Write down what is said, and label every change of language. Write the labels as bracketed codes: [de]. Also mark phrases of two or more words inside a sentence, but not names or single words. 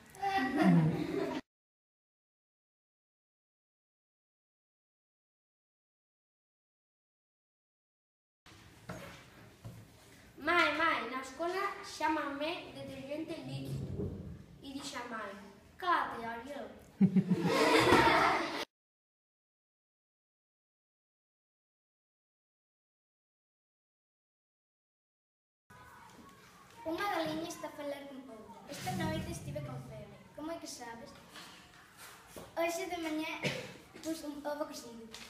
[gl] Mãe, na escola chámanme detergente líquido. E dixe a mãe: "Cállate, Ariel." Unha galiña está a falar con outra. Esta noite estive con febre. Como é que sabes? Hoxe de mañá pus un ovo cocido.